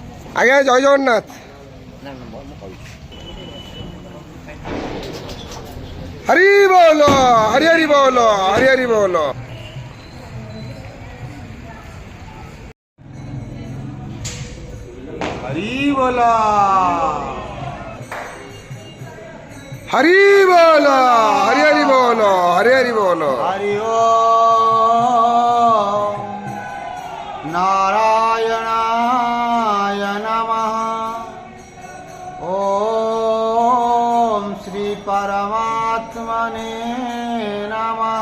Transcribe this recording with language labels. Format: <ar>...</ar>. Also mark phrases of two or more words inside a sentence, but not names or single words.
<bn>আগে জয় জগন্নাথ। হরি বল, হরি হরি বল, হরি হরি বল। হরি বল, হরি বল, হরি হরি বল, হরি হরি বল।</bn> <sa>हरि ओम नारायणाय नमः। ओम श्री परमात्मने नमः।</sa>